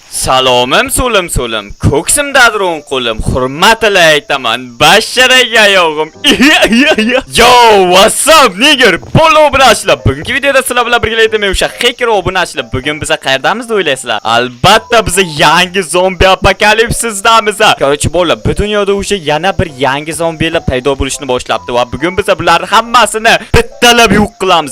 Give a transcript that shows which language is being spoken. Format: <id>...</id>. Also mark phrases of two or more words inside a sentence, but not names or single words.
<uz>Salomim so'lim ko'ksimdadir o'ng qo'lim, hurmatli aytaman basharaga yog'im.</uz> <en>Yo, what's up nigger?</en> <uz>Polo obunachilar. Bugungi videoda sizlar bilan birgalikda men o'sha hacker obunachilar. Bugun biz qayerdamiz deb o'ylaysizlar? Albatta biz yangi zombi apokalipsizdamiz. Korоче, bolalar, bu dunyoda o'sha yana bir yangi zombilar paydo bo'lishni boshlabdi va bugun biz bularning hammasini bittalab yo'q qilamiz.</uz>